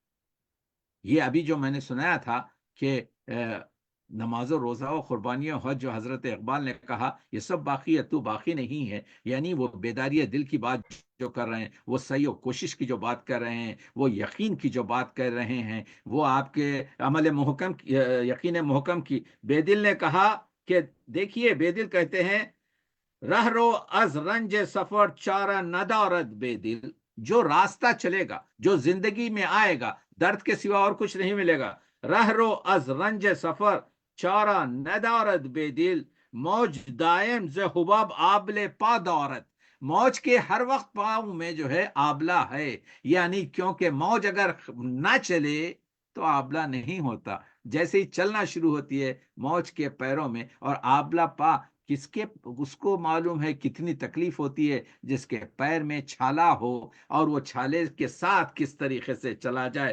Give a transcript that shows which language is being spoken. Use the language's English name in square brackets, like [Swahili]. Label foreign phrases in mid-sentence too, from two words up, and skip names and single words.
[Urdu] یہ ابھی جو میں نے سنایا تھا کہ نماز و روزہ و قربانی و حج جو حضرت اقبال نے کہا، یہ سب باقی ہے، تو باقی نہیں ہے. یعنی وہ بیداری دل کی بات جو کر رہے ہیں، وہ صحیح و کوشش کی جو بات کر رہے ہیں، وہ یقین کی جو بات کر رہے ہیں، وہ آپ کے عمل محکم، یقین محکم کی. بے دل نے کہا کہ دیکھیے، بے دل کہتے ہیں، [Persian] رہ رو از رنج سفر چارہ ندارد بے دل، [Urdu] جو راستہ چلے گا، جو زندگی میں آئے گا، درد کے سوا اور کچھ نہیں ملے گا. [Persian] رہ رو از رنج سفر چارہ ندارد بے دل، موج دائم ز حباب آبل پا دارد. [Urdu] موج کے ہر وقت پاؤں میں جو ہے آبلہ ہے، یعنی کیونکہ موج اگر نہ چلے تو آبلہ نہیں ہوتا. جیسے ہی چلنا شروع ہوتی ہے موج کے پیروں میں، اور آبلہ پا کس کے اس کو معلوم ہے کتنی تکلیف ہوتی ہے جس کے پیر میں چھالا ہو اور وہ چھالے کے ساتھ کس طریقے سے چلا جائے.